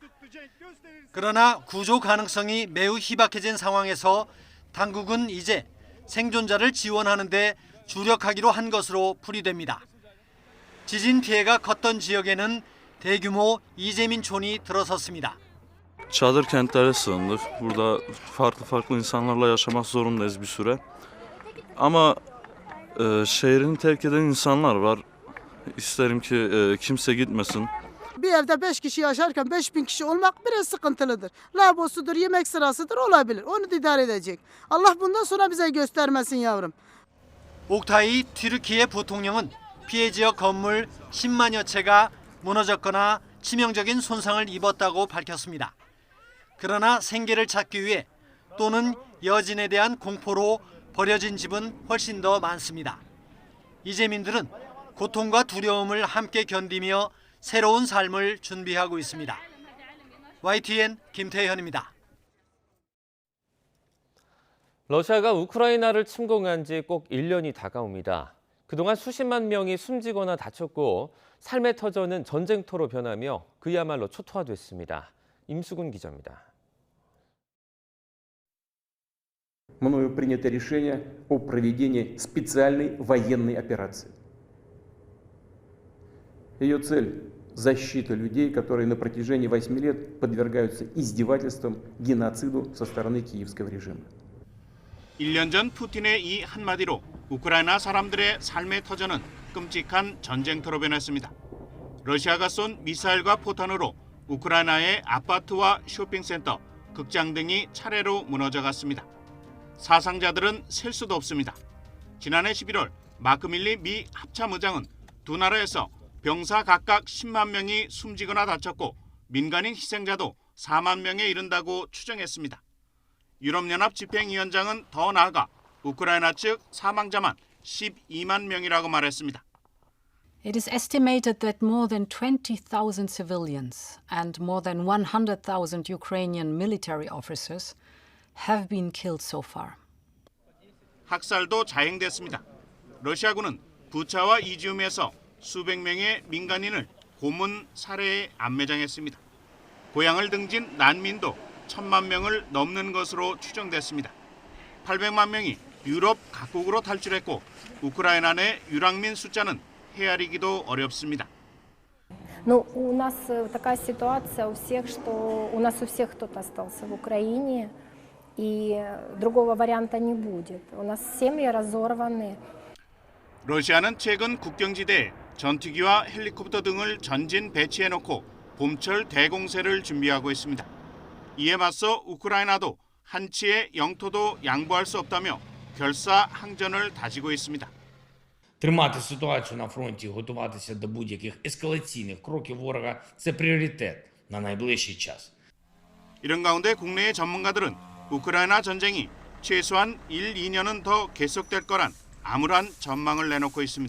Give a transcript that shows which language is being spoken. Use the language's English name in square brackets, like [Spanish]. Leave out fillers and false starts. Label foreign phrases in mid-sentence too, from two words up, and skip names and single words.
[Korean] 그러나 구조 가능성이 매우 희박해진 상황에서 당국은 이제 생존자를 지원하는 데 주력하기로 한 것으로 풀이됩니다. 지진 피해가 컸던 지역에는 대규모 이재민촌이 들어섰습니다. [Turkish] Çadır kentlere sığındık. Burada farklı insanlarla yaşamak zorundayız bir süre. Ama şehrini terk eden insanlar var. İsterim ki kimse gitmesin. Bir evde 5 kişi yaşarken 5000 kişi olmak biraz sıkıntılıdır. Labosudur, yemek sırasıdır olabilir. Onu da idare edecek. Allah bundan sonra bize göstermesin yavrum. [Korean] 옥타이 튀르키예 부통령은 피해 지역 건물 10만여 채가 무너졌거나 치명적인 손상을 입었다고 밝혔습니다. 그러나 생계를 찾기 위해 또는 여진에 대한 공포로 버려진 집은 훨씬 더 많습니다. 이재민들은 고통과 두려움을 함께 견디며 새로운 삶을 준비하고 있습니다. YTN 김태현입니다. 러시아가 우크라이나를 침공한 지 꼭 1년이 다가옵니다. 그동안 수십만 명이 숨지거나 다쳤고 삶의 터전은 전쟁터로 변하며 그야말로 초토화됐습니다. 임수근 기자입니다. [Russian] Мною принято решение о проведении специальной военной операции. Ее цель – защита людей, которые на протяжении 8 лет подвергаются издевательствам, геноциду со стороны киевского режима. [Korean] 1년 전 푸틴의 이 한마디로 우크라이나 사람들의 삶의 터전은 끔찍한 전쟁터로 변했습니다. 러시아가 쏜 미사일과 포탄으로 우크라이나의 아파트와 쇼핑센터, 극장 등이 차례로 무너져갔습니다. 사상자들은 셀 수도 없습니다. 지난해 11월 마크밀리 미 합참의장은 두 나라에서 병사 각각 10만 명이 숨지거나 다쳤고 민간인 희생자도 4만 명에 이른다고 추정했습니다. 유럽연합 집행위원장은 더 나아가 우크라이나 측 사망자만 12만 명이라고 말했습니다. [English] It is estimated that more than 20,000 civilians and more than 100,000 Ukrainian military officers have been killed so far. [Korean] 학살도 자행됐습니다. 러시아군은 부차와 이지움에서 수백 명의 민간인을 고문, 살해에 안매장했습니다. 고향을 등진 난민도 1,000만 명을 넘는 것으로 추정됐습니다. 800만 명이 유럽 각국으로 탈출했고 우크라이나 내 유랑민 숫자는 헤아리기도 어렵습니다. [Russian] Ну, у нас такая ситуация у всех, что у нас у всех кто-то остался в Украине, и другого варианта не будет. У нас семьи разорваны. [Korean] 러시아는 최근 국경지대에 전투기와 헬리콥터 등을 전진 배치해놓고 봄철 대공세를 준비하고 있습니다. 이에 맞서 우크라이나도 한치의 영토도 양보할 수 없다며 결사항전을 다지고 있습니다. [Ukrainian] Тримати ситуацію на фронті, готуватися до будь-яких ескалаційних кроків ворога – це пріоритет на найближчий час. [Korean] 이런 가운데 국내의 전문가들은 우크라이나 전쟁이 최소한 1, 2년은 더 계속될 거란 암울한 전망을 내놓고 있습니다.